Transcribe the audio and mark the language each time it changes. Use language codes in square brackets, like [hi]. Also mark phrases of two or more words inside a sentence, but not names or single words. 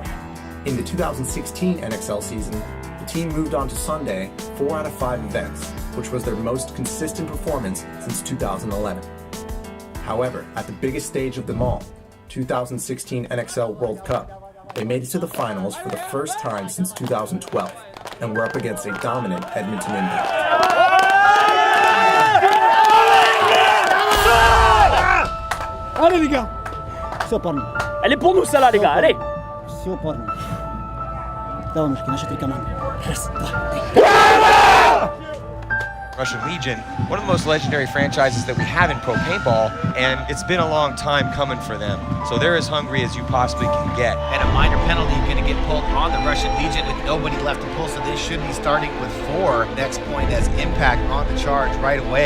[en] In the 2016 NXL season, the team moved on to Sunday 4 out of 5 events, which was their most consistent performance since 2011. However, at the biggest stage of them all, 2016 NXL World Cup, they made it to the finals for the first time since 2012, and were up against a dominant Edmonton Impact. [fr] Allez les gars, [ru] все парни. [fr] Elle est pour nous celle-là les gars, allez. [ru] Все парни. Давай, мужики, наши 3 команды. Раз, два, 3. [en] Russian Legion, one of the most legendary franchises that we have in pro paintball, and it's been a long time coming for them. So they're as hungry as you possibly can get. And a minor penalty going to get pulled on the Russian Legion with nobody left to pull, so they should be starting with 4. Next point has Impact on the charge right away.